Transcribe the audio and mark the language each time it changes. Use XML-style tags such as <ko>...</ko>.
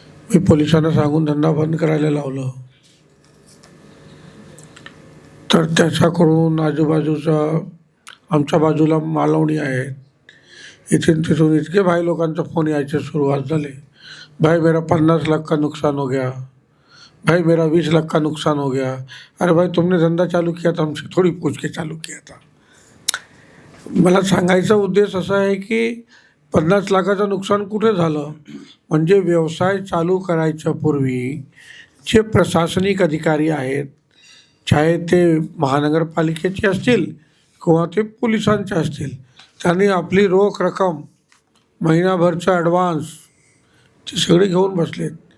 <mr>मी पोलिसांना सांगून धंदा बंद करायला लावलं. तर त्याच्याकडून आजूबाजूचा आमच्या बाजूला मालवणी आहेत, इथून तिथून इतके भाई लोकांचा फोन यायचे सुरुवात झाले.</mr> <hi>भाई मेरा 50 लाख का नुकसान हो गया, भाई मेरा 20 लाख का नुकसान हो गया. अरे भाई तुमने धंदा चालू किया था, हमसे थोड़ी पूछ के चालू किया था.</hi> <mr>मला सांगायचा उद्देश असा आहे की 50 लाखाचं नुकसान कुठे झालं, म्हणजे व्यवसाय चालू करायच्या पूर्वी जे प्रशासनिक अधिकारी आहेत, चाहे ते महानगरपालिकेचे असतील किंवा ते पोलिसांचे असतील, त्यांनी आपली रोख रक्कम, महिनाभरचा ॲडव्हान्स ते सगळे घेऊन बसलेत.</mr>